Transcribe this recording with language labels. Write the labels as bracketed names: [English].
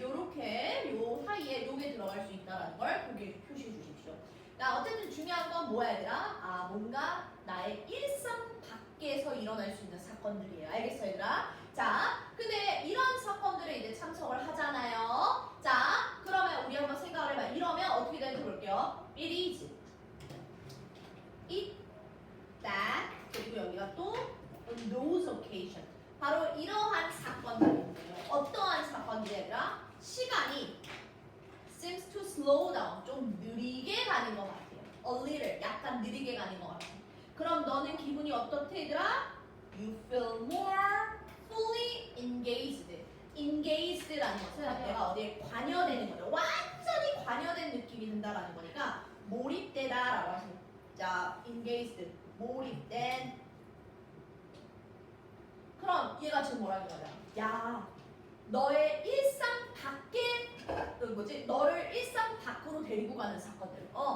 [Korean] 요렇게 요 사이에 요게 들어갈 수 있다라는 걸 거기에 표시해 주십시오. 자, 어쨌든 중요한 건 뭐야 얘들아? 뭔가 나의 일상 밖에서 일어날 수 있는 사건들이에요. 알겠어 얘들아? 자, 근데 이런 사건들에 이제 참석을 하잖아요. 자, 그러면 우리 한번 생각을 해봐. 이러면 어떻게 되는지 볼게요. [English] It is, it, that, [Korean] 그리고 여기가 또 [English] on those occasion. [Korean] 바로 이러한 사건들이에요. 어떠한 사건들이라 시간이 [English] seems to slow down. [Korean] 좀 느리게 가는 것 같아요. [English] A little, [Korean] 약간 느리게 가는 것 같아요. 그럼 너는 기분이 어떻대 얘들아? [English] You feel more fully engaged. [Korean] engaged라는 것은 내가 어디에 관여되는 거죠. 완전히 관여된 느낌이 든다라는 거니까 몰입되다라고 하시면 자, engaged, 몰입된. 그럼 얘가 지금 뭐라는 거야? 야, 너의 일상 밖에 너를 일상 밖으로 데리고 가는 사건들.